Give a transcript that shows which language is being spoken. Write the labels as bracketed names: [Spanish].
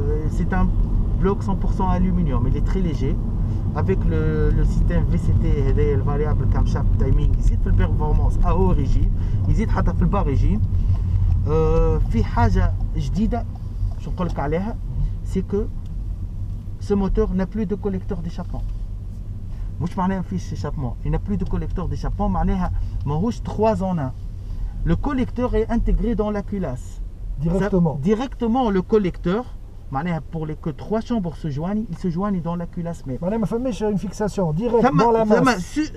[French] C'est un bloc 100% aluminium, il est très léger. Avec le système VCT [Arabic] le variable camshaft timing يزيد في البرفورمانس او ريجيم يزيد حتى في البا ريجيم. في حاجه جديده شو نقول لك عليها سي كو [French] ce moteur n'a plus de collecteur d'échappement. [Arabic] مش معناها ما فيش échappement, [French] il n'a plus de collecteur d'échappement [Arabic] معناها ماهوش 3 en 1. [French] Le collecteur est intégré dans la culasse. Directement le collecteur معناها pour les que 3 chambres se joignent, ils se joignent dans la culasse même. [Arabic] معناها ما فماش [French] une fixation directe dans la masse.